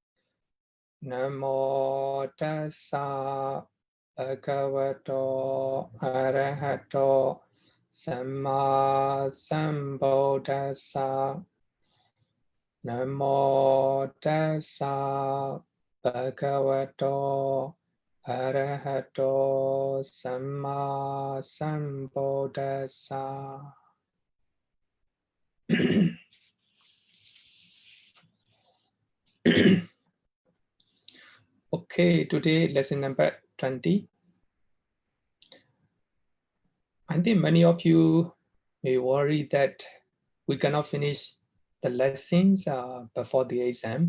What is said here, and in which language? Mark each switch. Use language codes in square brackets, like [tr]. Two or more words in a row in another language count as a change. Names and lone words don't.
[pi] Namo tassa bhagavato arahato samma sambuddhassa. Namo tassa bhagavato arahato samma sambuddhassa. [en] Okay, today lesson number 20. I think many of you may worry that we cannot finish the lessons before the exam.